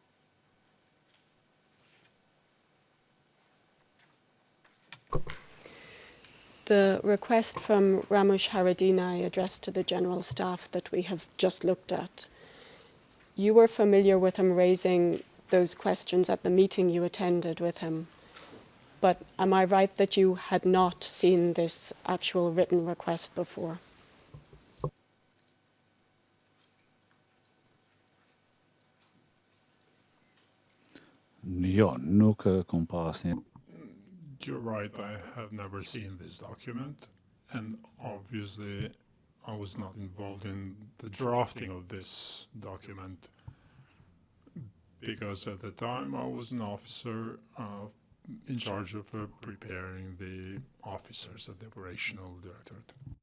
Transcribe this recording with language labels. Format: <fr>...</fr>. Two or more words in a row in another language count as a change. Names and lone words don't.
<en>The request from Ramesh Haradinaj addressed to the general staff that we have just looked at, you were familiar with him raising those questions at the meeting you attended with him. But am I right that you had not seen this actual written request before?</en> <sq>Jo, nuk kom pas një.</sq> <en>You're right, I have never seen this document, and obviously I was not involved in the drafting of this document because at the time I was an officer in charge of preparing the officers at the operational directorate.</en>